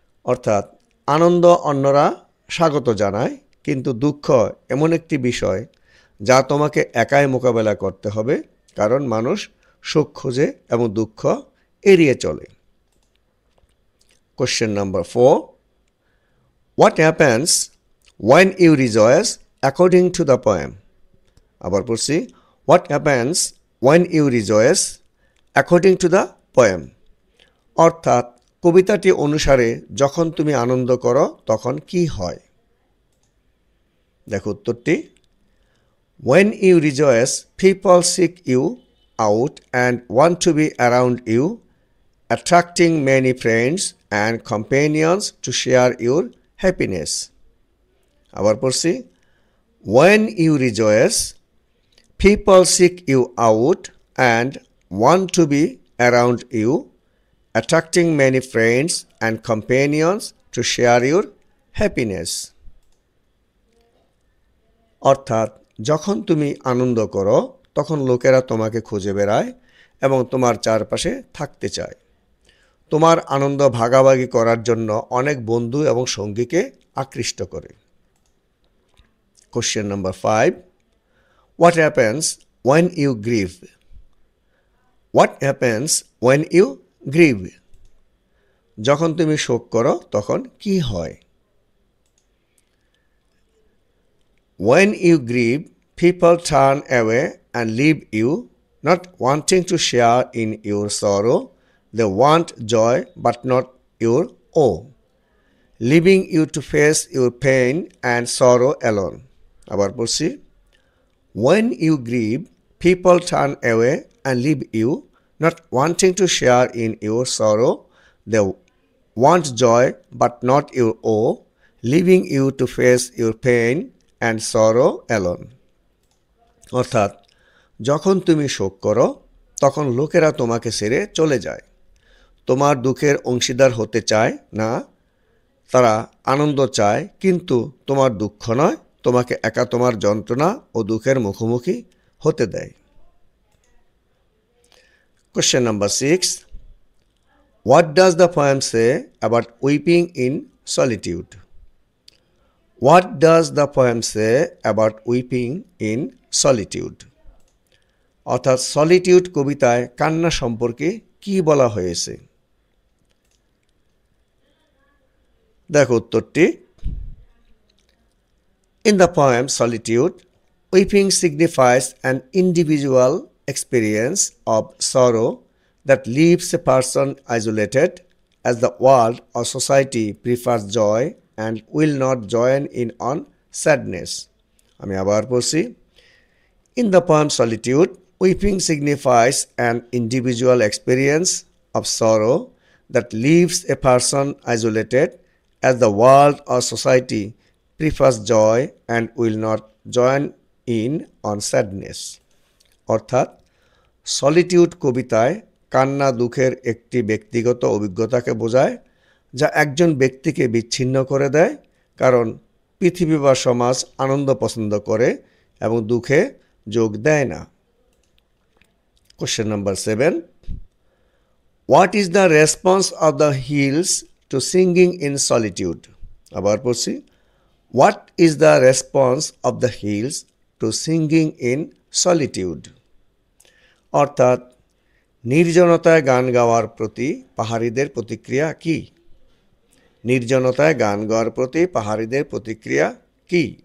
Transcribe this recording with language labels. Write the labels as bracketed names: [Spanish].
[Bangla] অর্থাৎ আনন্দ অন্যরা স্বাগত জানায়, কিন্তু দুঃখ এমন একটি বিষয় যা তোমাকে একাই মোকাবেলা করতে হবে, কারণ মানুষ সুখ খোঁজে এবং দুঃখ এড়িয়ে চলে। [English] Question number 4. What happens when you rejoice according to the poem. [Bangla] আবার পড়ছি, [English] what happens when you rejoice according to the poem. [Bangla] অর্থাৎ কবিতাটি অনুসারে যখন তুমি আনন্দ করো তখন কি হয়। দেখো উত্তরটি, [English] when you rejoice people seek you out and want to be around you, attracting many friends and companions to share your happiness. [Bangla] আবার পড়ছি, [English] when you rejoice people seek you out and want to be around you, attracting many friends and companions to share your happiness. [Bangla] অর্থাৎ যখন তুমি আনন্দ করো তখন লোকেরা তোমাকে খুঁজে বেড়ায় এবং তোমার চারপাশে থাকতে চায়। তোমার আনন্দ ভাগাভাগি করার জন্য অনেক বন্ধু এবং সঙ্গীকে আকৃষ্ট করে। [English] Question number 5. What happens when you grieve? What happens when you grieve? [Bangla] যখন তুমি শোক করো তখন কি হয়? [English] When you grieve, people turn away and leave you, not wanting to share in your sorrow. They want joy but not your own, leaving you to face your pain and sorrow alone. [Bangla] আবার পড়ছি, [English] when you grieve, people turn away and leave you, not wanting to share in your sorrow. They want joy but not your own, leaving you to face your pain and sorrow alone. [Bangla] অর্থাৎ যখন তুমি শোক করো তখন লোকেরা তোমাকে ছেড়ে চলে যায়। তোমার দুঃখের অংশীদার হতে চায় না, তারা আনন্দ চায় কিন্তু তোমার দুঃখ নয়, তোমাকে একা তোমার যন্ত্রণা ও দুঃখের মুখোমুখি হতে দেয়। [English] Question number 6. What does the poem say about weeping in solitude? What does the poem say about weeping in solitude? [Bangla] অর্থাৎ সলিটিউড কবিতায় কান্না সম্পর্কে কি বলা হয়েছে? দেখো উত্তরটি, [English] in the poem Solitude, weeping signifies an individual experience of sorrow that leaves a person isolated, as the world or society prefers joy and will not join in on sadness. [Bangla] আমি আবার পড়ছি, [English] in the poem Solitude, weeping signifies an individual experience of sorrow that leaves a person isolated, as the world or society prefers joy and will not join in on sadness. [Bangla] অর্থাৎ solitude কবিতায় কান্না দুঃখের একটি ব্যক্তিগত অভিজ্ঞতাকে বোঝায় যা একজন ব্যক্তিকে বিচ্ছিন্ন করে দেয়, কারণ পৃথিবী বা সমাজ আনন্দ পছন্দ করে এবং দুঃখে যোগ দেয় না। [English] Question number 7. What is the response of the hills to singing in solitude? [Bangla] আবার পড়ছি, [English] what is the response of the hills to singing in solitude? [Bangla] অর্থাৎ নির্জনতায় গান গাওয়ার প্রতি পাহাড়িদের প্রতিক্রিয়া কি? নির্জনতায় গান গাওয়ার প্রতি পাহাড়িদের প্রতিক্রিয়া কি?